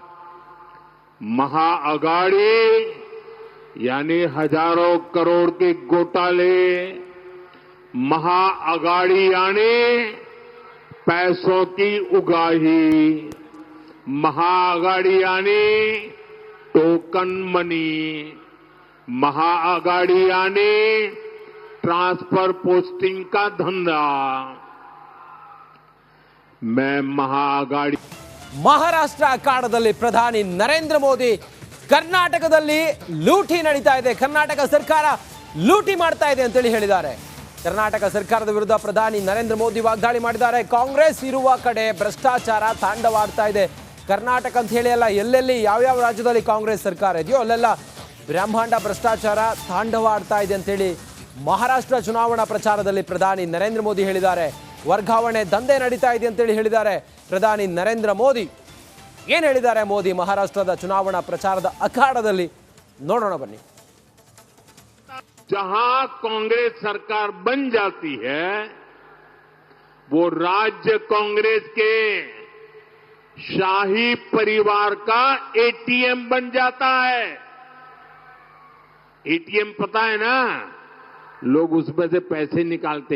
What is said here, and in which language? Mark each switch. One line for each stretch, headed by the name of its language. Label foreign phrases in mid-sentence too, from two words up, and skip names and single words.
Hindi: महाअघाड़ी यानी हजारों करोड़ के घोटाले, महाअघाड़ी यानी पैसों की उगाही, महाअघाड़ी यानी टोकन मनी, महाअघाड़ी यानी ट्रांसफर पोस्टिंग का धंधा. मैं महाअघाड़ी
Kannada: ಮಹಾರಾಷ್ಟ್ರ ಅಖಾಡದಲ್ಲಿ ಪ್ರಧಾನಿ ನರೇಂದ್ರ ಮೋದಿ ಕರ್ನಾಟಕದಲ್ಲಿ ಲೂಟಿ ನಡೀತಾ ಇದೆ, ಕರ್ನಾಟಕ ಸರ್ಕಾರ ಲೂಟಿ ಮಾಡ್ತಾ ಇದೆ ಅಂತೇಳಿ ಹೇಳಿದ್ದಾರೆ. ಕರ್ನಾಟಕ ಸರ್ಕಾರದ ವಿರುದ್ಧ ಪ್ರಧಾನಿ ನರೇಂದ್ರ ಮೋದಿ ವಾಗ್ದಾಳಿ ಮಾಡಿದ್ದಾರೆ. ಕಾಂಗ್ರೆಸ್ ಇರುವ ಕಡೆ ಭ್ರಷ್ಟಾಚಾರ ತಾಂಡವಾಡ್ತಾ ಇದೆ. ಕರ್ನಾಟಕ ಅಂತ ಹೇಳಿ ಅಲ್ಲ, ಎಲ್ಲೆಲ್ಲಿ ಯಾವ್ಯಾವ ರಾಜ್ಯದಲ್ಲಿ ಕಾಂಗ್ರೆಸ್ ಸರ್ಕಾರ ಇದೆಯೋ ಅಲ್ಲೆಲ್ಲ ಬ್ರಹ್ಮಾಂಡ ಭ್ರಷ್ಟಾಚಾರ ತಾಂಡವಾಡ್ತಾ ಇದೆ ಅಂತೇಳಿ ಮಹಾರಾಷ್ಟ್ರ ಚುನಾವಣಾ ಪ್ರಚಾರದಲ್ಲಿ ಪ್ರಧಾನಿ ನರೇಂದ್ರ ಮೋದಿ ಹೇಳಿದ್ದಾರೆ. ವರ್ಗಾವಣೆ ದಂಧೆ ನಡೀತಾ ಇದೆ ಅಂತೇಳಿ ಹೇಳಿದ್ದಾರೆ ಪ್ರಧಾನಿ ನರೇಂದ್ರ ಮೋದಿ. ಏನು ಹೇಳಿದ್ದಾರೆ ಮೋದಿ ಮಹಾರಾಷ್ಟ್ರದ ಚುನಾವಣಾ ಪ್ರಚಾರದ ಅಖಾಡದಲ್ಲಿ? ನೋಡೋಣ ಬನ್ನಿ.
Hindi: जहां कांग्रेस सरकार बन जाती है वो राज्य कांग्रेस के शाही परिवार का एटीएम बन जाता है. एटीएम पता है ना, लोग उसमें से पैसे निकालते.